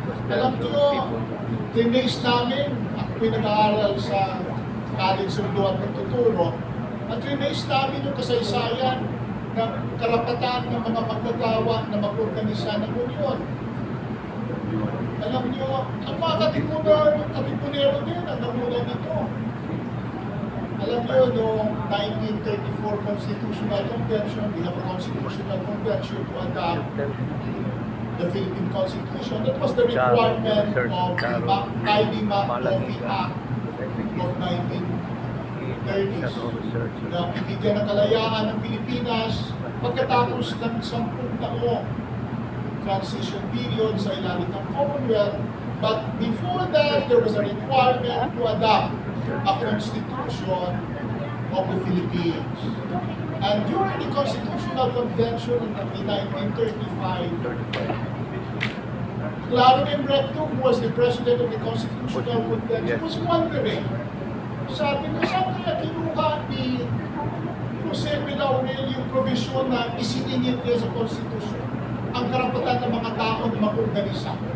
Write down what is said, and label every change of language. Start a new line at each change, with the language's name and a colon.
Filipino: Alam nyo, tinaste namin, ako pinag-aaral sa College of Law at Nagtuturo, at tinaste namin yung kasaysayan ng karapatan ng mga magkagawa na mag-organisa ng union. Alam nyo, ang mga katipunero din ang namuna nito. Alam nyo, noong
English: 1934 Constitutional Convention, we have a Constitutional Convention to adopt the Philippine Constitution. That was the requirement of the ID Coffee Act of 1930s.
Filipino: Na bibigyan ng kalayaan ng Pilipinas pagkatapos ng 10 taong transition period sa ilalim ng Commonwealth.
English: But before that, there was a requirement to adopt a constitution of the Philippines. And during the Constitutional Convention in 1935, Claro Embreto, who was the president of the Constitutional Convention, was wondering,
Filipino: sabi ko, saan kaya kinuha ni Jose Laurel yung provision na isiningit niya sa Constitution ang karapatan ng mga tao na mag-organisa?